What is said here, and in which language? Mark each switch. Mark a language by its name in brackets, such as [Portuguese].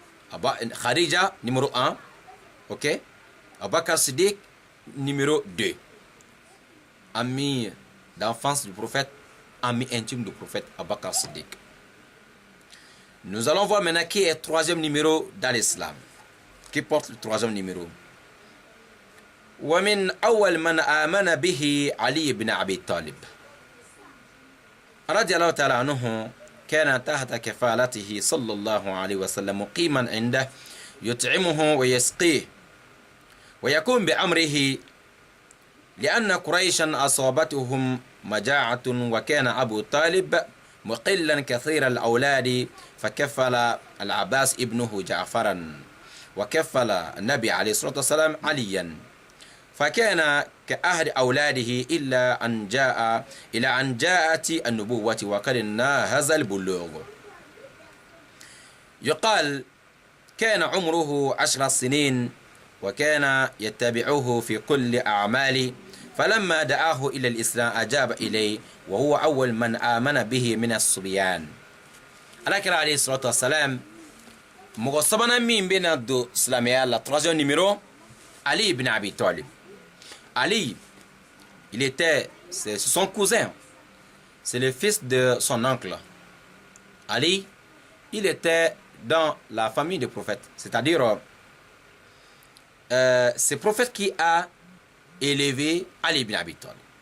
[French] Khadija numéro 1, ok. Abubakar Siddiq numéro 2, ami d'enfance du prophète, ami intime du prophète Abubakar Siddiq. Nous allons voir maintenant qui est le 3e numéro dans l'islam. Qui porte le 3e numéro. [Arabic] ومن أول من آمن به علي بن أبي طالب رضي الله تعالى عنه. كان تحت كفالته صلى الله عليه وسلم مقيما عنده يطعمه ويسقيه ويكون بأمره، لأن قريشا أصابتهم مجاعة، وكان أبو طالب مقلا كثير الأولاد، فكفل العباس ابنه جعفرا، وكفل النبي عليه الصلاة والسلام عليا، فكان كأحد أولاده إلى أن جاءت النبوة وقد ناهز البلوغ. يقال كان عمره 10 سنين، وكان يتبعه في كل أعماله، فلما دعاه إلى الإسلام أجاب إليه، وهو أول من آمن به من الصبيان. [Bambara] Alakira alayhi salatu wassalam mɔgɔ sabanan min bɛna don silamɛya la, [French] troisième numéro, [Bambara] Ali ibn Abi Talib. [French] Ali, c'est son cousin, c'est le fils de son oncle. Ali, il était dans la famille des prophètes, c'est-à-dire c'est le prophète qui a élevé Ali ibn Abi Talib.